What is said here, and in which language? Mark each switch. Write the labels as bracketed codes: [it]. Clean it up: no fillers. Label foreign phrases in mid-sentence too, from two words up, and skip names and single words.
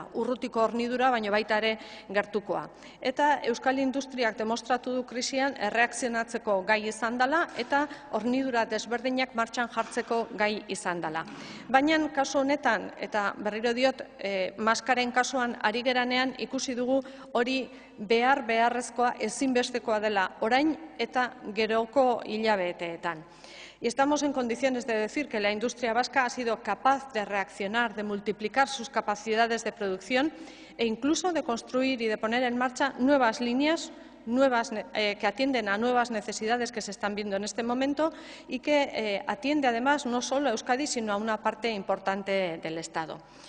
[eu] Urrutiko hornidura, baina baita ere gertukoa. Eta Euskal Industriak demostratu du krisian erreakzionatzeko gai izan dela eta hornidura desberdinak martxan jartzeko gai izan dela. Baina kasu honetan, eta berriro diot, maskaren kasuan ari geranean ikusi dugu hori beharrezkoa ezinbestekoa dela orain eta geroko hilabeteetan. [es] Y estamos en condiciones de decir que la industria vasca ha sido capaz de reaccionar, de multiplicar sus capacidades de producción e incluso de construir y de poner en marcha nuevas líneas que atienden a nuevas necesidades que se están viendo en este momento y que atiende además no solo a Euskadi, sino a una parte importante del Estado.